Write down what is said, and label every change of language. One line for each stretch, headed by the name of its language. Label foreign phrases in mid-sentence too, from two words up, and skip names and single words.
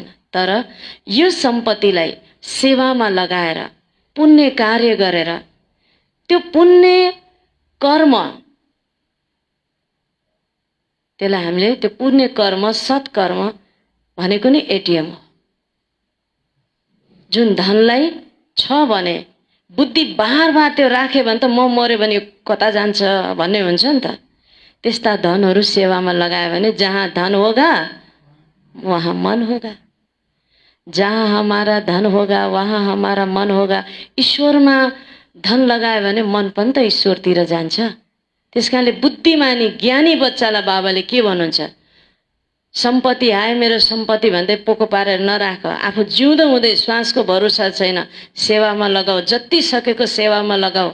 Nepali: तर यो सम्पत्तिलाई सेवामा लगाएर पुण्य कार्य गरेर त्यो पुण्य कर्म, त्यसलाई हामीले त्यो पुण्य कर्म सत्कर्म भनेको नै एटिएम हो। जुन धनलाई छ भने बुद्धि बार बार त्यो राख्यो भने त म मर्यो भने कता जान्छ भन्ने हुन्छ नि त। त्यस्ता धनहरू सेवामा लगायो भने
Hindi: जहाँ धन होगा वहाँ मन होगा, जहाँ हमारा धन होगा वहाँ हमारा मन होगा।
Nepali: ईश्वरमा धन लगायो भने मन पनि त ईश्वरतिर जान्छ। त्यसकारणले बुद्धिमानी ज्ञानी बच्चालाई बाबाले के भन्नुहुन्छ? सम्पत्ति आए मेरो सम्पत्ति भन्दै पोको पारेर नराख। आफू जिउँदो हुँदै श्वासको भरोसा छैन, सेवामा लगाऊ, जति सकेको सेवामा लगाऊ।